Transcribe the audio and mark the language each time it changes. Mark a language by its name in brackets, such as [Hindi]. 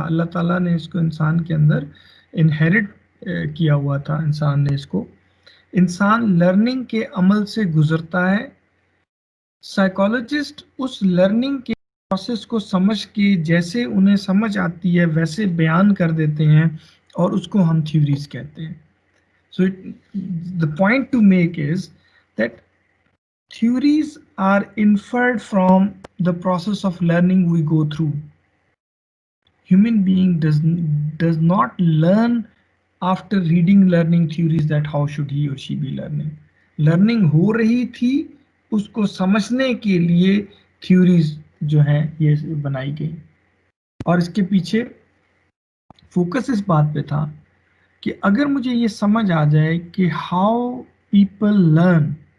[Urdu] اللہ تعالیٰ نے اس کو انسان کے اندر انہیرٹ کیا ہوا تھا. انسان نے اس کو, انسان لرننگ کے عمل سے گزرتا ہے. سائیکالوجسٹ اس لرننگ کے پروسیس کو سمجھ کے جیسے انہیں سمجھ آتی ہے ویسے بیان کر دیتے ہیں اور اس کو ہم تھیوریز کہتے ہیں. [English] So the point to make is that theories are inferred from the process of learning we go through. Human being does not learn after reading learning theories that how should he or she be learning. [Urdu] Learning ہو رہی تھی, اس کو سمجھنے کے لیے theories جو ہیں یہ بنائی گئی, اور اس کے پیچھے فوکس اس بات پہ تھا کہ اگر مجھے یہ سمجھ آ جائے کہ [English] how people learn,